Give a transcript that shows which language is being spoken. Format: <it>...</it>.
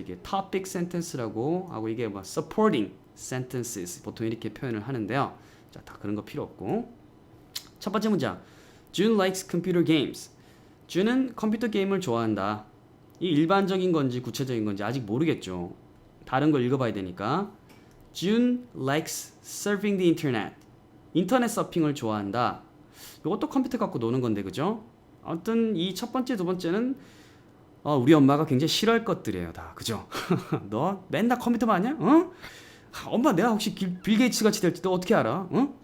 <ko>이게 topic sentence라고 하고 이게 뭐 supporting sentences 보통 이렇게 표현을 하는데요. 자, 다 그런 거 필요 없고 첫 번째 문장</ko> <en>June likes computer games.</en> <ko>June은 컴퓨터 게임을 좋아한다. 이 일반적인 건지 구체적인 건지 아직 모르겠죠. 다른 걸 읽어봐야 되니까</ko> <en>June likes surfing the internet.</en> <ko>인터넷 서핑을 좋아한다. 이것도 컴퓨터 갖고 노는 건데 그죠? 아무튼 이 첫 번째 두 번째는 우리 엄마가 굉장히 싫어할 것들이에요 다 그죠? 너 맨날 컴퓨터만 하냐? 어? 엄마 내가 혹시 빌 게이츠 같이 될지도 어떻게 알아? 어?</ko>